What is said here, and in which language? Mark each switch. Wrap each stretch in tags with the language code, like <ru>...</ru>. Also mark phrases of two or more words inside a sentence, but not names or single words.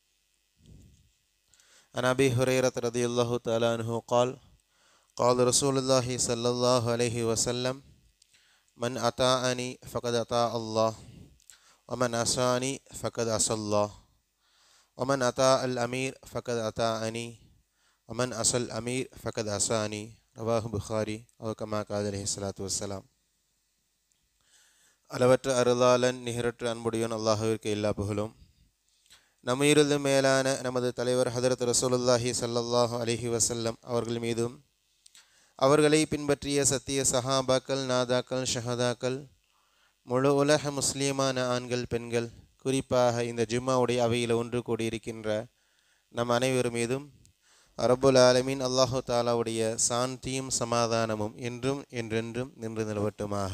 <ar>عن أبي هريرة رضي الله تعالى عنه قال قال رسول الله صلى الله عليه وسلم من أطاعني فقد أطاع الله ومن عصاني فقد عصى الله ومن أطاع الأمير فقد أطاعني ومن عصى الأمير فقد عصاني. رواه البخاري أو كما قال عليه الصلاة والسلام.</ar> <ta>அளவற்ற அருளாளன் நிகரற்ற அன்புடையோன் அல்லாஹ்விற்கு எல்லா புகழும். நம்மிலிருந்து மேலான நமது தலைவர் ஹதரத்</ta> <ar>رسول الله صلى الله عليه وسلم</ar> <ta>அவர்கள் மீதும் அவர்களை பின்பற்றிய சத்திய சஹாபாக்கள், நாதாக்கள், ஷஹதாக்கள், முழு உலக முஸ்லீமான ஆண்கள், பெண்கள், குறிப்பாக இந்த ஜும்மாவுடைய அவையில் ஒன்று கூடியிருக்கின்ற நம் அனைவர் மீதும்</ta> <ar>رب العالمين</ar> <ta>அல்லாஹு தாலாவுடைய சாந்தியும் சமாதானமும் என்றும் என்றென்றும் நின்று நிலவட்டுமாக.</ta>